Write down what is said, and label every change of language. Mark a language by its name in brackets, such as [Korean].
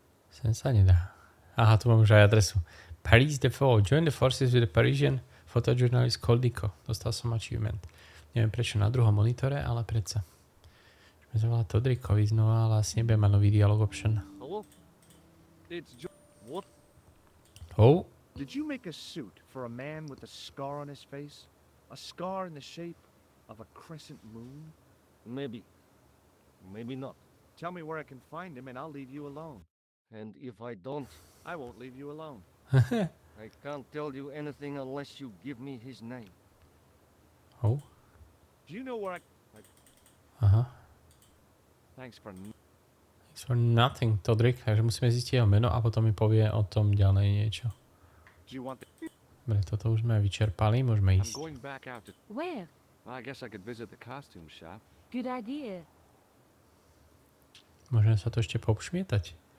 [Slovak] Sem sa nedá. Aha, tu mám už aj adresu. Paris Defo. Join the forces with the Parisian photojournalist Coldico. Dostal som achievement. Neviem prečo na druhom monitore, ale predsa. Môžeme zavolať Todrikovi znova, ale asi nebudem mať nový dialog option. [English] Hello? It's What? Oh, Did you make a suit for a man with a scar on his face? A scar in the shape of a crescent moon? Maybe. Maybe not. Tell me where I can find him and I'll leave you alone. And if I don't, I won't leave you alone. I can't tell you anything unless you give me his name. oh, Do you know where aha. Thanks for... Thanks for nothing, Todrik. [Slovak] Takže musíme zistiť jeho meno a potom mi povie o tom ďalej niečo. [English] Do you want the... [Slovak] Dobre, toto už sme vyčerpali, môžeme [English] I'm [Slovak] ísť. [English] going back out to... Where? Well, I guess I could visit the costume shop. Good idea. [Slovak] Môžeme sa tu ešte popšmietať.